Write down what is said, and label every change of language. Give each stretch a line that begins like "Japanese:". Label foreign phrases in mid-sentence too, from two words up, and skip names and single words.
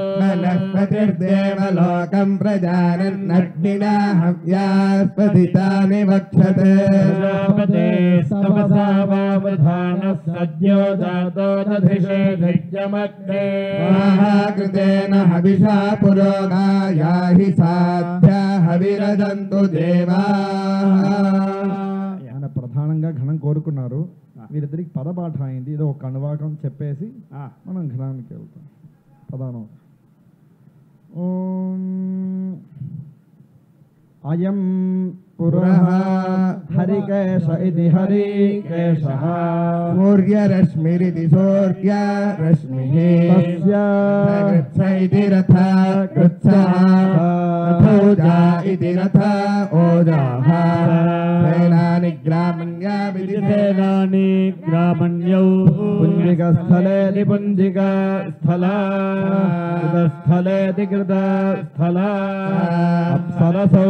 Sanskrit: वनस्पतिर्देवलोकं प्रजानन्नग्निना हव्यास्पदितानि वक्षते प्रजापतेस्तपसा वावधानः सद्यो जातो दधिषे धिजमग्ने महाकृतेन हविषा पुरोगाया हि साध्या हविरजन्तु देवाः
Telugu: ఆయన ప్రధానంగా ఘనం కోరుకున్నారు. వీరిద్దరికి పదపాఠ అయింది. ఇది ఒక అనువాకం చెప్పేసి మనం ఘనానికి వెళ్తాం.
Sanskrit: ప్రధానం ఓం అయం పురః హరికేశ ఇది హరికేశః सूर्यरश्मिरिति सूर्यरश्मिः తస్య गृत्स इति रथ गृत्सः रथोजा इति रथ ओजाः सेनानि ग्रामण्याविति सेनानि ग्रामण्यौ पुञ्जिकस्थलेति पुञ्जिका स्थला कृतस्थलेति कृतस्थला अप्सरसौ